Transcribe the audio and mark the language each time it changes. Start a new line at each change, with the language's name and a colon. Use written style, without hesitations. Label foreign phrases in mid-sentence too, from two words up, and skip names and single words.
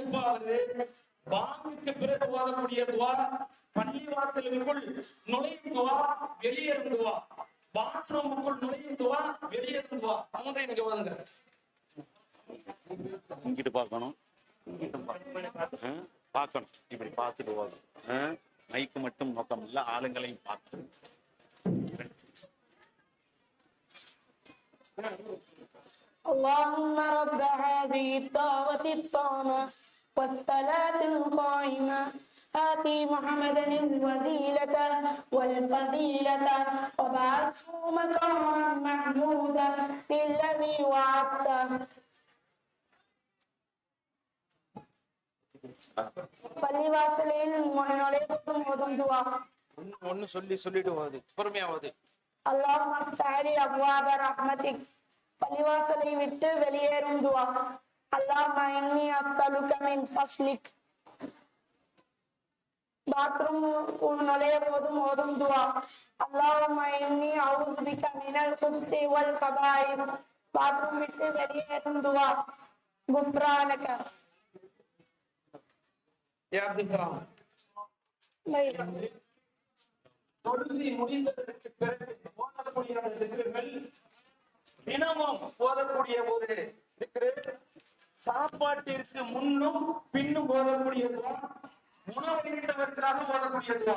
Tamil: இவ்வாறு பாங்குக்கு பிறகு ஓதக்கூடிய துவா, பள்ளிவாசலுக்குள் நுழையும் துவா, வெளியேறும் துவா, பாத்ரூமுக்குள் நுழையும் துவா, வெளியேறும் துவா. அவங்க இங்க ஓதுங்க. இங்கிட்டு பார்க்கணும், பார்க்கணும், இப்படி பார்த்துட்டு ஓதணும். மைக்கு மட்டும் நோக்கம் இல்ல, ஆளுங்களையும் பார்த்து.
Arabic: اللهم رب هذه الدعوة التامة والصلاة القائمة آتي محمدا الوسيلة والفضيلة وبعثه مقاما محمودا للذي وعدته.
Tamil: பள்ளிவாசலில் நுழைவதும் ஓதும் துவா. ஒன்னு சொல்லிட்டு ஓது, பொறுமையா ஓது.
Arabic: اللهم افتح لي أبواب رحمتك.
Tamil: பள்ளிவாசலை விட்டு வெளியேறும் துவா.
Arabic: اللهم إني أسألك من فضلك.
Tamil: பாத்ரூம் நுழைய போதும் ஓதும் துவா.
Arabic: اللهم إني أعوذ بك من الخبث والخبائث.
Tamil: பாத்ரூம் விட்டு வெளியேறும் துவா. غفرانك. யா அப்துல் சலாம், தொழுகை முடிந்ததற்கு பிறகு ஓதக்கூடிய திக்ருகள், தினமும் ஓதக்கூடிய ஒரு திக்ரு, சாப்பாட்டிற்கு முன்னும் பின்னும் ஓதக்கூடிய துவா, உணவளித்தவர்களாக ஓதக்கூடிய துவா.